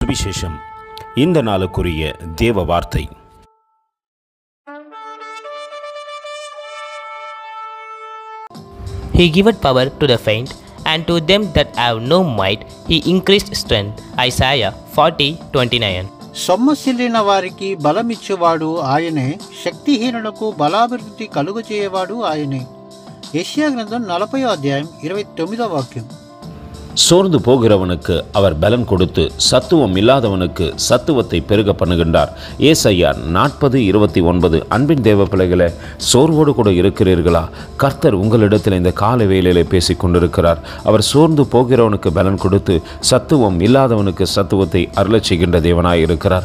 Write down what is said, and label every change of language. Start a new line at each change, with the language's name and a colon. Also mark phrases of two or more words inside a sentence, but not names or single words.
Tamil: சுவிசேஷம். இந்த நாளுக்குரிய தேவ வார்த்தை.
English: He giveth power to the faint, and to them that have no might he increased strength. Isaiah 40:29.
Telugu: సొమ్మసిల్లిన వారికి బలమిచ్చువాడు ఆయనే, శక్తిహీనులకు బలాభివృద్ధి కలుగజేయవాడు ఆయనే. యెషయా గ్రంథం 40వ అధ్యాయం 29వ వాక్యం.
Tamil: சோர்ந்து போகிறவனுக்கு அவர் பலன் கொடுத்து சத்துவம் இல்லாதவனுக்கு சத்துவத்தை பெருக பண்ணுகின்றார். ஏசாயா 40:29. அன்பின் தேவ பிள்ளைகளே, சோர்வோடு கூட இருக்கிறீர்களா? கர்த்தர் உங்களிடத்தில் இந்த காலை வேளையிலே பேசி கொண்டிருக்கிறார். அவர் சோர்ந்து போகிறவனுக்கு பலன் கொடுத்து சத்துவம் இல்லாதவனுக்கு சத்துவத்தை அருளச் செய்கின்ற தேவனாய் இருக்கிறார்.